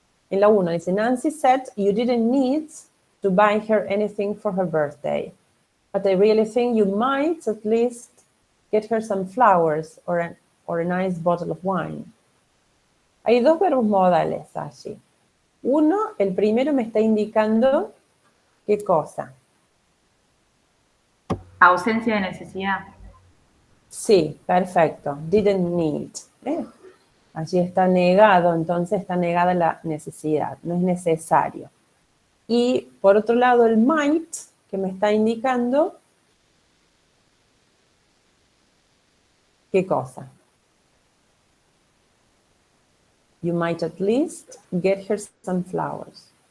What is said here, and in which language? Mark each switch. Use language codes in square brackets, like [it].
[es] En la 1 dice, [en] Nancy said you didn't need to buy her anything for her birthday, but I really think you might at least get her some flowers or a nice bottle of wine. [es] Hay dos verbos modales allí. Uno, el primero me está indicando ¿qué cosa? Ausencia de necesidad. Sí, perfecto. [en] Didn't need. [es] Allí está negado, entonces está negada la necesidad, no es necesario. Y por otro lado el might, que me está indicando, ¿qué cosa? [en] You might at least get her some flowers.